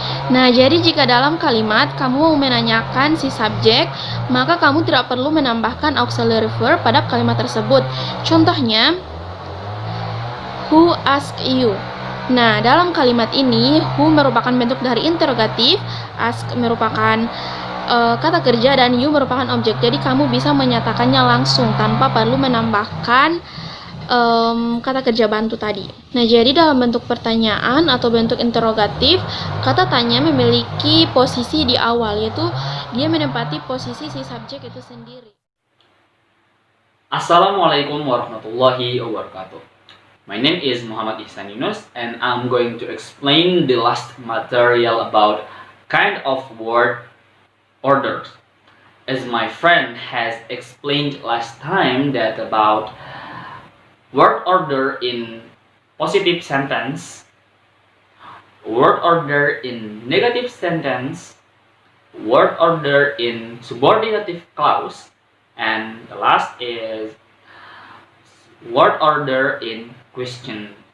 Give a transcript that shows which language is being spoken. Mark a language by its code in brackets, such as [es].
[id] Nah, jadi jika dalam kalimat kamu menanyakan si subjek, maka kamu tidak perlu menambahkan auxiliary verb pada kalimat tersebut. Contohnya, [en] who asked you? [id] Nah, dalam kalimat ini, who merupakan bentuk dari interrogatif, ask merupakan kata kerja, dan you merupakan objek. Jadi kamu bisa menyatakannya langsung tanpa perlu menambahkan kata kerja bantu tadi. Nah, jadi dalam bentuk pertanyaan atau bentuk interrogatif, kata tanya memiliki posisi di awal, yaitu dia menempati posisi si subjek itu sendiri. [ar] Assalamualaikum warahmatullahi wabarakatuh. [en] My name is Muhammad Ihsan Yunus, and I'm going to explain the last material about kind of word orders. As my friend has explained last time that about word order in positive sentence, word order in negative sentence, word order in subordinative clause, and the last is word order in question.